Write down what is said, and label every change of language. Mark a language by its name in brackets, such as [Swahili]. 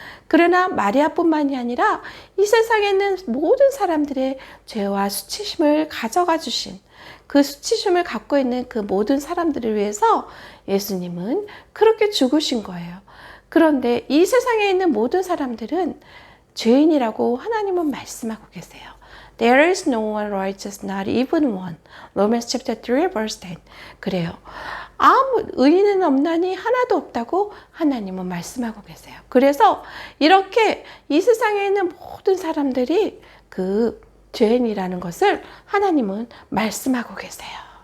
[Korean] 그러나 마리아뿐만이 아니라 이 세상에 있는 모든 사람들의 죄와 수치심을 가져가 주신 그 수치심을 갖고 있는 그 모든 사람들을 위해서 예수님은 그렇게 죽으신 거예요. 그런데 이 세상에 있는 모든 사람들은 죄인이라고 하나님은 말씀하고 계세요. [English] There is no one righteous, not even one. Romans chapter 3 verse 10. [Korean] 그래요. 아무 의인은 없나니 하나도 없다고 하나님은 말씀하고 계세요. 그래서 이렇게 이 세상에 있는 모든 사람들이 그 죄인이라는 것을 하나님은 말씀하고 계세요.